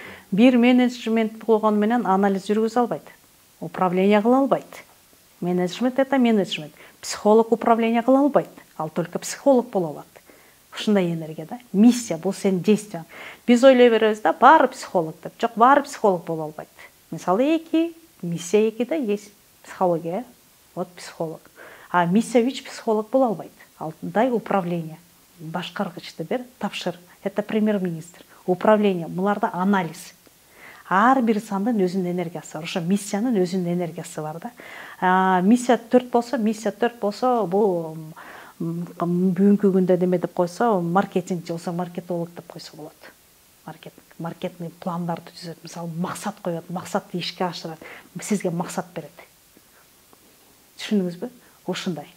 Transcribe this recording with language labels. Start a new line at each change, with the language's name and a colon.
Kyrgyz: Бир менеджмент болгону менен анализ жүргүзө албайт. Управление кыла албайт.
Russian: Менеджмент это менеджмент.
Kyrgyz: Психолог управление кыла албайт. Ал только психолог боло алат. Ушундай энергия да. Миссия бул сенин действияң. Биз ойлой беребиз да, баары психолог деп. Жок, баары психолог боло албайт. Мисалы 2, миссия 2да
Russian: есть психология, вот психолог.
Kyrgyz: А миссия 3 психолог боло албайт. Алтындай управление. Башкаргычты бер, тапшыр.
Russian: Это премьер-министр.
Kyrgyz: Управление, буларда анализ. Ар бир сандын өзүнүн энергиясы бар. Ошо миссиянын өзүнүн энергиясы бар да. Миссия 4 болсо, бул бүгүнкү күндө неме деп койсо, маркетинг болсо, маркетолог деп койсо болот. Маркетинг пландарды түзөт. Мисалы, максат коёт, максатты ишке ашырат, сизге максат берет. Түшүндүңүзбү? Ушундай.